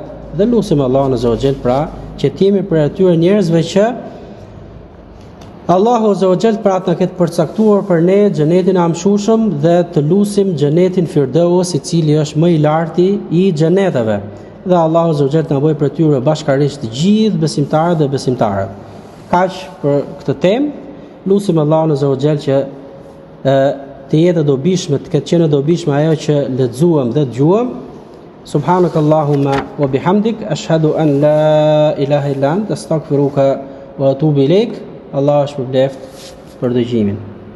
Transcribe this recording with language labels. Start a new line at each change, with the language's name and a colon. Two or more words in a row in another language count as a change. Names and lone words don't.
Albanian: Dhe lutim Allahun
Arabic: عز وجل
Albanian: pra që të jemi për atyre njerëzve që Allahu
Arabic: عز وجل
Albanian: pra të na ketë përcaktuar për ne xhenetin e amshushëm dhe të lutim xhenetin Firdaus, i cili është më i larti i xheneteve. Dhe Allahu
Arabic: عز وجل
Albanian: na bëj për tyre bashkërisht të gjithë besimtarët dhe besimtarët. Kaq për këtë temë. Lutim Allahun
Arabic: عز وجل
Albanian: që të jetë dobishme, të ketë qenë dobishme ajo që lexuam dhe dëgjuam.
Arabic: سبحانك اللهم وبحمدك، أشهد أن لا إله إلا أنت، أستغفرك وأتوب إليك.
Albanian: Allah është përbleft për dëgjimin.